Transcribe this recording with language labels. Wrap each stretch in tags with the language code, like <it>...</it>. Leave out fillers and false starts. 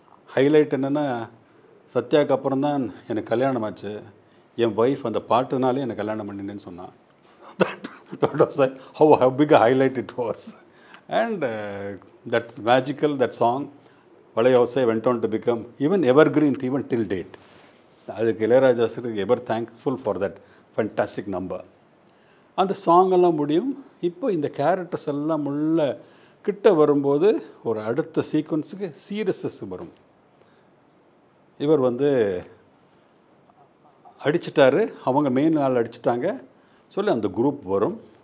<ta>Highlight என்னென்னா, சத்யாவுக்கு அப்புறம் தான் எனக்கு கல்யாணம் ஆச்சு, என் ஒய்ஃப் அந்த பாட்டுனாலே எனக்கு கல்யாணம் பண்ணினேன்னு சொன்னான்.</ta> <en>that was like how big a highlight it was. And that's magical, that song. Valayavasai went on to become even evergreen even till date. அதுக்கு Ilaiyaraaja sir ever thankful for that fantastic number.</en> <ta>அந்த song எல்லாம் முடியும். இப்போ இந்த characters எல்லாம் உள்ள கிட்ட வரும்போது ஒரு அடுத்த சீக்வன்ஸுக்கு சீரியஸஸ் வரும். இவர் அடிச்சிட்டாரு, அவங்க மெயின் ஆள் அடிச்சிட்டாங்க சொல்லி அந்த குரூப் வரும்.</ta>